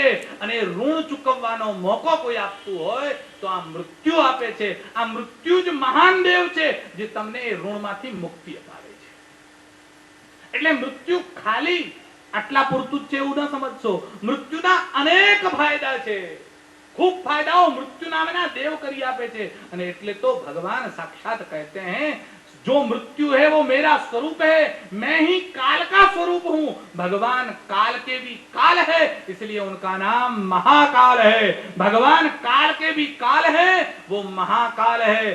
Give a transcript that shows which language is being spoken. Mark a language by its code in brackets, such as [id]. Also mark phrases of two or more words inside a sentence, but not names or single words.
[gu] અને ઋણ ચૂકવવાનો મોકો કોઈ આપતું હોય તો આ મૃત્યુ આપે છે. આ મૃત્યુ જ મહાન દેવ છે, જે તમને એ ઋણમાંથી મુક્તિ અપાવે છે. એટલે મૃત્યુ ખાલી આટલા પૂરતું જ છે એવું ન સમજશો. મૃત્યુના અનેક ફાયદા છે, ખૂબ ફાયદાઓ મૃત્યુ નામના દેવ કરી આપે છે. અને એટલે તો [hi] भगवान साक्षात कहते हैं जो मृत्यु है वो मेरा स्वरूप है, मैं ही काल का स्वरूप हूं. भगवान काल के भी काल है, इसलिए उनका नाम महाकाल है. भगवान काल के भी काल है, वो महाकाल है.